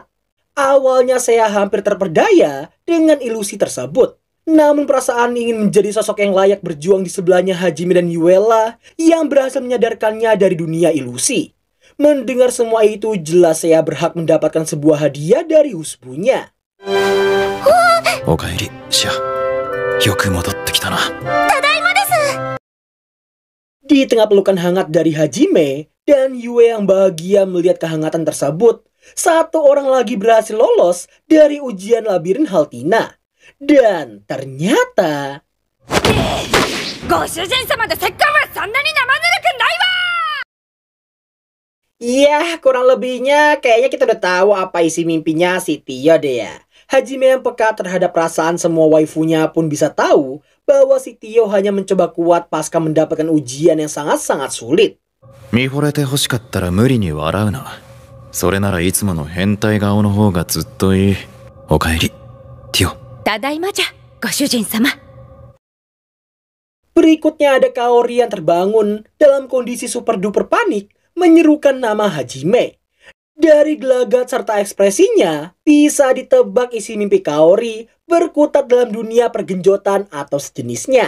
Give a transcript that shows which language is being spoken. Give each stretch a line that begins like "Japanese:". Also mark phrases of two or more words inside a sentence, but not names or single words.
Indonesian: Awalnya Seiya hampir terperdaya dengan ilusi tersebut. Namun perasaan ingin menjadi sosok yang layak berjuang di sebelahnya Hajime dan Yuela yang berhasil menyadarkannya dari dunia ilusi. Mendengar semua itu, jelas Seiya berhak mendapatkan sebuah hadiah dari husbunya.
Japanese: おかえり、シャ. よく戻ってきたな. ただいまです.
Indonesian: Di tengah pelukan hangat dari Hajime dan Yue yang bahagia melihat kehangatan tersebut, satu orang lagi berhasil lolos dari ujian labirin Haltina. Dan ternyata... Ya, kurang lebihnya kayaknya kita udah tahu apa isi mimpinya si Tio deh ya. Hajime yang peka terhadap perasaan semua waifunya pun bisa tahu bahwa si Tio hanya mencoba kuat pasca mendapatkan ujian yang sangat-sangat sulit.
Japanese: 見惚れて欲しかったら無理に笑うな。それならいつもの変態顔の方がずっといい。おかえり、ティオ。ただいまじゃ、ご主人様。
Indonesian: Berikutnya ada Kaori yang terbangun dalam kondisi super duper panik menyerukan nama Hajime. Dari gelagat serta ekspresinya, bisa ditebak isi mimpi Kaori berkutat dalam dunia pergenjotan atau sejenisnya.